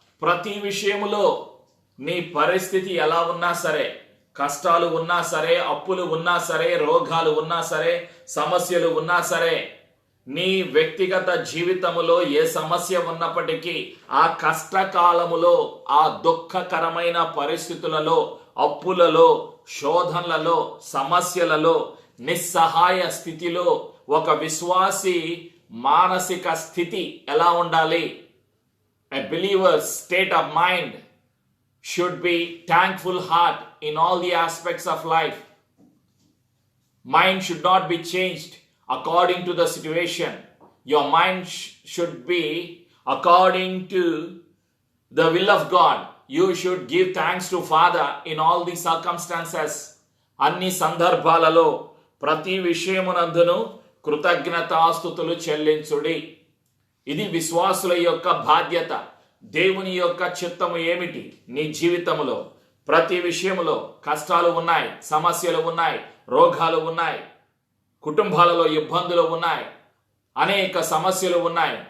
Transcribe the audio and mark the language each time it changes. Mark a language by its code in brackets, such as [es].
[te] ప్రతి విషయములో నీ పరిస్థితి ఎలా ఉన్నా సరే, కష్టాలు ఉన్నా సరే, అప్పులు ఉన్నా సరే, రోగాలు ఉన్నా సరే, సమస్యలు ఉన్నా సరే, నీ వ్యక్తిగత జీవితములో ఏ సమస్య ఉన్నప్పటికీ ఆ కష్టకాలములో, ఆ దుఃఖకరమైన పరిస్థితులలో, అప్పులలో, శోధనలలో, సమస్యలలో, నిస్సహాయ స్థితిలో ఒక విశ్వాసి మానసిక స్థితి ఎలా ఉండాలి? [en] A believer's state of mind should be thankful heart in all the aspects of life. Mind should not be changed according to the situation. Your mind should be according to the will of God. You should give thanks to Father in all the circumstances. [te] అన్ని సందర్భాలలో ప్రతి విషయమునందును కృతజ్ఞతాస్తుతులు చెల్లించుడి. ఇది విశ్వాసుల యొక్క బాధ్యత. దేవుని యొక్క చిత్తము ఏమిటి? నీ జీవితములో ప్రతి విషయములో కష్టాలు ఉన్నాయి, సమస్యలు ఉన్నాయి, రోగాలు ఉన్నాయి, కుటుంబాలలో ఇబ్బందులు ఉన్నాయి, అనేక సమస్యలు ఉన్నాయి.